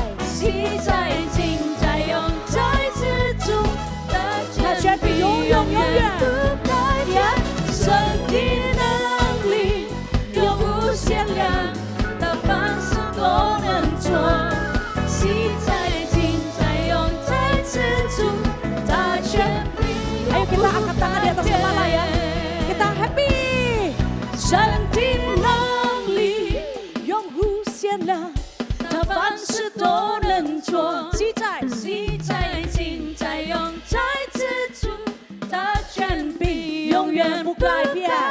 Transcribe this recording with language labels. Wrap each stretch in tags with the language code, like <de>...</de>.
<zh>昔在今在永在之主的权柄永远不改变。神的能力永无限量，他凡事都能做。昔在今在永在之主的权柄。</zh> <id>Ayo kita angkat tangan di atas kepala ya. Kita happy.</id> <zh>神的能力永无限量，他凡事都能做。昔在昔在今在永在之主的权柄永远不改变。</zh>